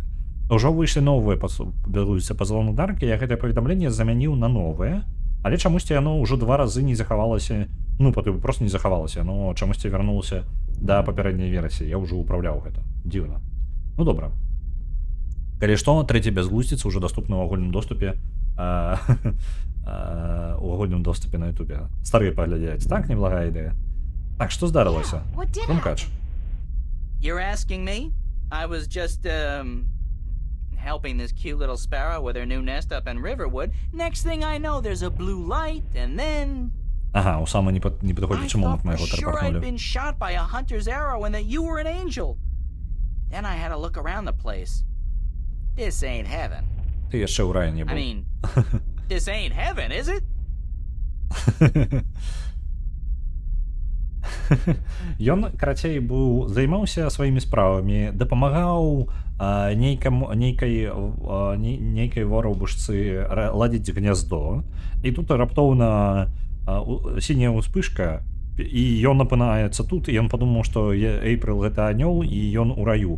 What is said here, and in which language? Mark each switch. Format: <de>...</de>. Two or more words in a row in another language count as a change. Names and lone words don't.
<be>Ужо выйшлі новыя бязглуздзіцы па залону даркі, я гэтае паведамленне замяніў на новае, але чамусьці яно ўжо 2 разы не захавалася, ну, просто не захавалася, но чамусьці вярнулася да папярэдняй версіі, я ўжо ўпраўляў гэта. Дзіўна. Ну, добра. Калі што, трэці бязглуздзіца ўжо доступна ў агульным доступе на ютубе. Старыя паглядзяць. Так, неблагая ідэя. Так, што здарылася? Крумкач.</be> <en>You're asking me? I was just, helping this cute little sparrow with her new nest up in Riverwood. Next thing I know, there's a blue light, and then...</en> <ru>Ага, у самый неподходящий момент мы его</ru> <en>sure I'd been</en> <ru>торпахнули.</ru> <en>shot by a hunter's arrow and that you were an angel. Then I had to look around the place. This ain't heaven.</en> <be>Ты яшчэ ў раі не</be> <en>I</en> <be>быў.</be> <en>mean, this ain't heaven, is it?</en> <be>Ён, карацей, займаўся сваімі справамі, дапамагаў нейкай вораўбушцы ладзіць гняздо, і тут раптоўна сіняя ўспышка, і ён апынаецца тут, і ён падумаў, што Эйпрыл гэта анёл, і ён у раю.</be>